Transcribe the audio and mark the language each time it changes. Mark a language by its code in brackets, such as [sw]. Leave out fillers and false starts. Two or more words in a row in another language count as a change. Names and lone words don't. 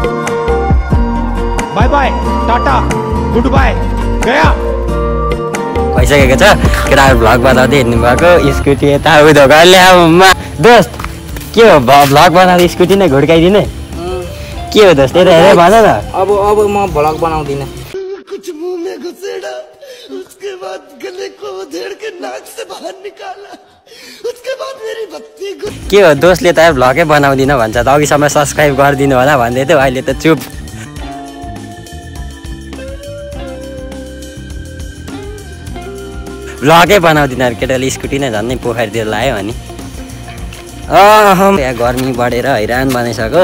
[en] bye bye tata good bye गया [ne] भइसकेको छ। केटाहरू भ्लग बनाउँदै हिँड्नु भएको स्कुटी यता उधो गरले दोस्त के हो भ्लग बनाउँदा स्कुटी नै घुड्काइदिने के हो दोस्त यता हेरेर भन न। अब म भ्लग बनाउँदिनँ। [hi] कुछ मुंह में घुसेड़ा, उसके बाद गले को उधेड़ के नाक से बाहर निकाला, उसके बाद मेरी बत्ती [ne] के हो दोस्तले त भ्लगै बनाउँदिन भन्छ त अघिसम्म सब्सक्राइब गरिदिनु होला भन्दै थियो अहिले त चुप। भ्लगै बनाउँदिन केटाले स्कुटी नै झन्नै पोखरीतिर लायो अनि यहाँ गर्मी बढेर हैरान बनाइसक्यो।